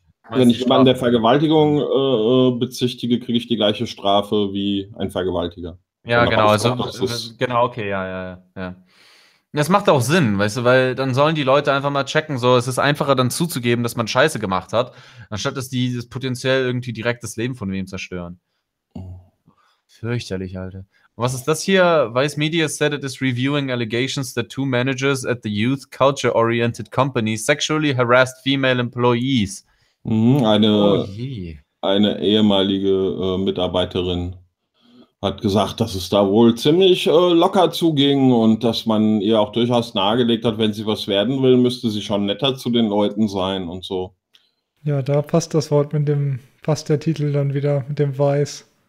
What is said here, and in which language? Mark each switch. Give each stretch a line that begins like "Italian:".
German: Wenn ich jemanden der Vergewaltigung bezichtige, kriege ich die gleiche Strafe wie ein Vergewaltiger. Ja, genau. Also genau, okay, ja. Das macht auch Sinn, weißt du, weil dann sollen die Leute einfach mal checken, so, es ist einfacher dann zuzugeben, dass man Scheiße gemacht hat, anstatt dass die das potenziell irgendwie direkt das Leben von wem zerstören. Fürchterlich, Alter. Was ist das hier?
English: Vice Media said it is reviewing allegations that two managers at the youth culture-oriented company sexually harassed female employees.
German: Eine ehemalige Mitarbeiterin hat gesagt, dass es da wohl ziemlich locker zuging und dass man ihr auch durchaus nahegelegt hat, wenn sie was werden will, müsste sie schon netter zu den Leuten sein und so. Ja, da passt das Wort mit dem, passt der Titel dann wieder mit dem Weiß.